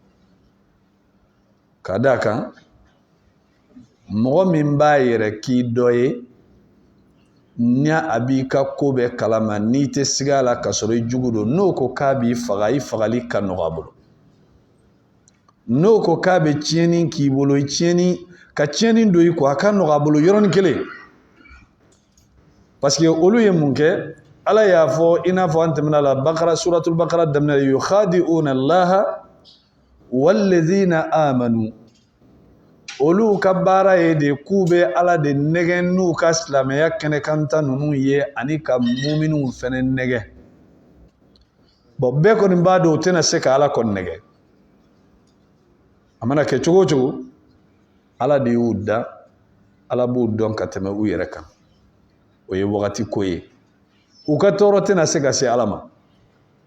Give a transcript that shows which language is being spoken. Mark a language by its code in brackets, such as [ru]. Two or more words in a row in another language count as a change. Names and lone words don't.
[bm] kadaka mɔgɔ min b'a yɛrɛ k'i dɔ ye nya a b'i ka ko bɛɛ kalama n'i tɛ sigi a la ka sɔrɔ i jugu don n'o ko k'a b'i faga i fagali ka nɔgɔ a bolo n'o ko k'a bɛ tiɲɛni k'i bolo i tiɲɛni ka tiɲɛni don i kɔ a ka nɔgɔ a bolo yɔrɔnin kelen [fr] parce que [bm] olu ye mun kɛ ala y'a fɔ i n'a fɔ an tɛmɛna la bakara [ar] سورة البقرة [bm] daminɛ [ar] يخادعون الله والذين آمنوا [bm] olu ka baara ye de k'u bɛ ala de nɛgɛ n'u ka silamɛya kɛnɛkanta ninnu ye ani ka muminunw fɛnɛ nɛgɛ bon bɛɛ kɔni b'a dɔn u tɛna se ka ala kɔni nɛgɛ a mana kɛ cogo o cogo ala de y'u da ala b'u dɔn ka tɛmɛ u yɛrɛ kan o ye wagati ko ye u ka tɔɔrɔ tɛna se ka se ala ma